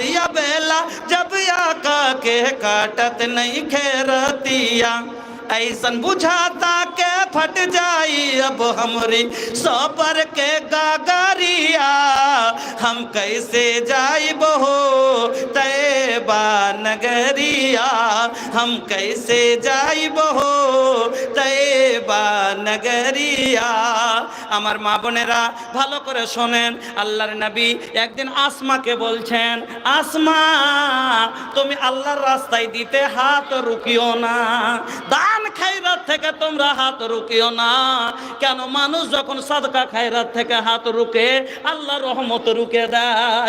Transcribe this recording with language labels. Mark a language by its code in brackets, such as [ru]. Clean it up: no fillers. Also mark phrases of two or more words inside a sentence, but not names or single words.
[bho] अबेला जब आका के काटत नहीं खेरतिया, ऐसन बुझाता के फट जाई अब हमरी सबर के गागरिया, हम कैसे जाइब हो तैबा नगरिया, हम कैसे जाइब हो तैबा नगरिया। [bn] আমার মা বোনেরা ভালো করে শোনেন, আল্লাহর নবী একদিন আসমাকে বলছেন, আসমা তুমি আল্লাহর রাস্তায় দিতে হাত রুকিও না, দান খায়রাত থেকে তোমরা হাত রুকিও না। কেন? মানুষ যখন সাদকা খায়রাত থেকে হাত রুকে আল্লাহ রহমত রুকে দেয়।